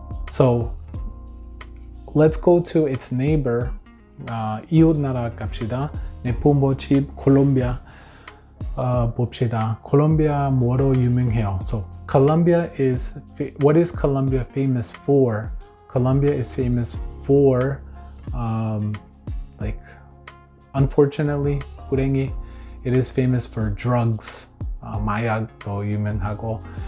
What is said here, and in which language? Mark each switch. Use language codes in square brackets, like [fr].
[en] So let's go to its neighbor. [ko] 이웃 나라 갑시다. 내 부모 집 콜롬비아 봅시다. 콜롬비아 뭐로 유명해요? [en] So Colombia is, what is Colombia famous for? Colombia is famous for like, unfortunately, 불행히, it is famous for drugs. [ko] 마약도 유명하고.